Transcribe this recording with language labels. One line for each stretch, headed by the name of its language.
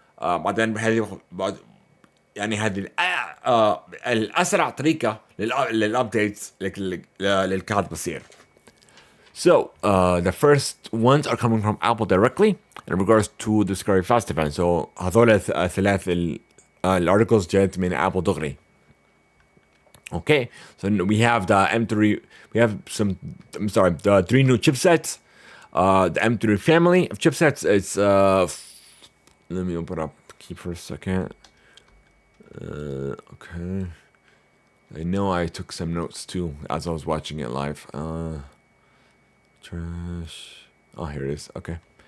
Arabic: بعدين بهذه يعني هذه الأسرع طريقة للأبديتس للكاد بصير.
English: So the first ones are coming from Apple directly in regards to the Scarryfast event.
Arabic: So هذول الثلاث الارticles جات من Apple دغري.
English: Okay, so we have the M3. We have the 3 new chipsets. The M3 family of chipsets. It's let me open up key for a second. Okay. I know I took some notes too as I was watching it live. Trash. Oh, here it is. Okay.